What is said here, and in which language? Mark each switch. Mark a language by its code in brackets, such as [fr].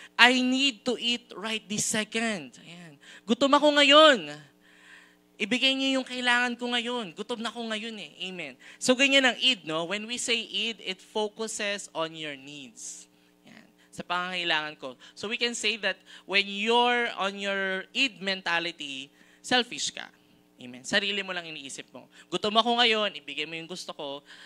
[en] I need to eat right this second. [tl] Ayan. Gutom ako ngayon. Ibigay niyo yung kailangan ko ngayon. Gutom na ako ngayon eh. Amen. So, ganyan ang id, no? [en] When we say id, it focuses on your needs. Yan. [tl] Sa pangangailangan ko. [en] So, we can say that when you're on your id mentality, selfish ka. [tl] Amen. Sarili mo lang iniisip mo. Gutom ako ngayon, ibigay mo yung gusto ko.